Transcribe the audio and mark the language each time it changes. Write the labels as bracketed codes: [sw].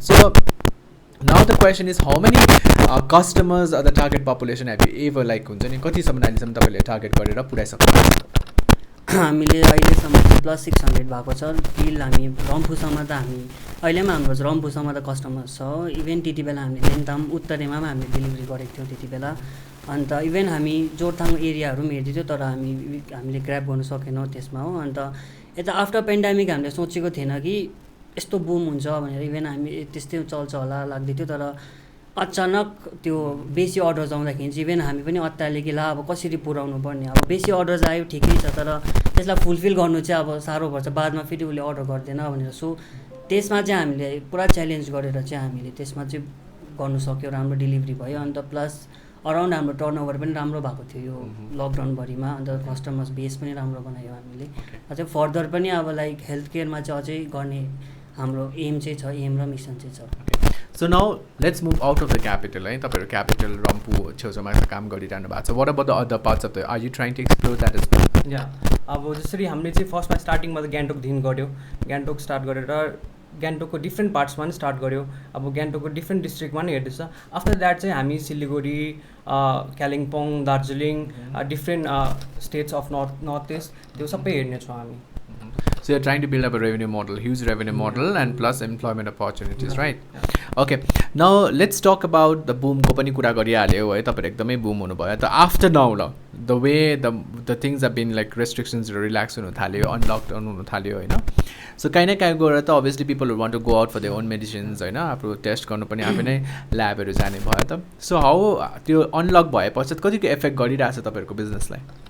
[en] so now the question is how many customers or the target population have you ever like [ne] हुन्छ नि कतिसम्म अहिलेसम्म तपाईँले target गरेर पुऱ्याइसक्नु? हामीले अहिलेसम्म +600 भएको छ। टिल हामी रम्फूसम्म त हामी अहिले पनि हाम्रो रम्फूसम्म त कस्टमर्स छ। इभेन त्यति बेला हामीले देन्ताम उत्तरेमा पनि हामीले डेलिभरी गरेको थियौँ त्यति बेला। अन्त इभेन हामी जोरथाङ एरियाहरू पनि हेर्दै थियो, तर हामीले ग्र्याब गर्नु सकेनौँ त्यसमा हो। अन्त यता आफ्टर पेन्डेमिक हामीले सोचेको थिएन कि यस्तो बुम हुन्छ भनेर, इभेन हामी त्यस्तै चल्छ होला लाग्दै थियो। तर अचानक त्यो बेसी अर्डर्स आउँदाखेरि चाहिँ इभेन हामी पनि अत्तालियो कि ला अब कसरी पुऱ्याउनु पर्ने, अब बेसी अर्डर्स आयो ठिकै छ, तर त्यसलाई फुलफिल गर्नु चाहिँ अब साह्रो पर्छ, बादमा फेरि उसले अर्डर गर्दैन भनेर। सो त्यसमा चाहिँ हामीले पुरा च्यालेन्ज गरेर चाहिँ हामीले त्यसमा चाहिँ गर्नु सक्यो, राम्रो डेलिभरी भयो। अन्त प्लस अराउन्ड हाम्रो टर्नओभर पनि राम्रो भएको थियो यो लकडाउनभरिमा। अन्त कस्टमर्स बेस पनि राम्रो बनायो हामीले। अझै फर्दर पनि अब लाइक हेल्थ केयरमा चाहिँ अझै गर्ने हाम्रो एम चाहिँ छ, एम र मिसन चाहिँ छ। [en] So now let's move out of the capital है। [ne] तपाईँहरू क्यापिटल रम्फू छेउछाउमा काम गरिरहनु भएको छ। [en] What about the other parts of the are you trying to explore that is well? [ne] या अब जसरी हामीले चाहिँ फर्स्टमा स्टार्टिङमा त गान्तोकदेखि गऱ्यो, गान्तोक स्टार्ट गरेर गान्तोकको डिफ्रेन्ट पार्ट्समा पनि स्टार्ट गऱ्यो। अब गान्तोकको डिफ्रेन्ट डिस्ट्रिक्टमा पनि हेर्दैछ। आफ्टर द्याट चाहिँ हामी Siliguri, Kalimpong, Darjeeling, [en] different states of north east [ne] त्यो सबै हेर्नेछौँ हामी। [en] So you're trying to build up a revenue model, huge revenue model, and plus employment opportunities, right? Okay. Now let's talk about the boom [ne] को पनि कुरा गरिहाल्यो है। तपाईँहरू एकदमै बुम हुनुभयो। त [en] after now ल the way the things have been like [ne] रेस्ट्रिक्सन्सहरू relax हुनु थाल्यो, अनलकडाउन हुनु थाल्यो होइन। सो काहीँ न काहीँ गएर त obviously पिपलहरू [en] want to go out for their own medicines [ne] होइन, आफ्नो टेस्ट गर्नु पनि आफै नै ल्याबहरू जाने भयो त। सो हाउ त्यो अनलक भए पश्चात कतिको इफेक्ट गरिरहेछ तपाईँहरूको बिजनेसलाई?